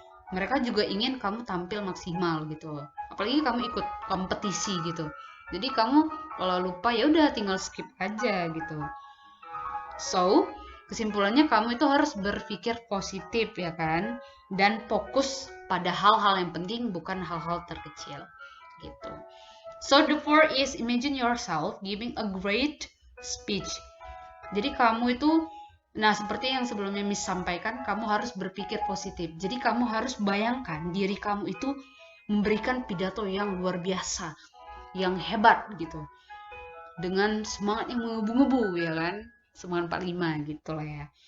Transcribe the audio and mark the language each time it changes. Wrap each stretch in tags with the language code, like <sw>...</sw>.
<id>Mereka juga ingin kamu tampil maksimal gitu, apalagi kamu ikut kompetisi gitu. Jadi kamu kalau lupa ya udah tinggal skip aja gitu. So, kesimpulannya kamu itu harus berpikir positif ya kan, dan fokus pada hal-hal yang penting, bukan hal-hal terkecil gitu.</id> <en>So the fourth is imagine yourself giving a great speech.</en> <id>Jadi kamu itu, nah seperti yang sebelumnya Miss sampaikan, kamu harus berpikir positif. Jadi kamu harus bayangkan diri kamu itu memberikan pidato yang luar biasa, yang hebat gitu, dengan semangat yang menggebu-gebu ya kan, semangat 45 gitu lah ya.</id>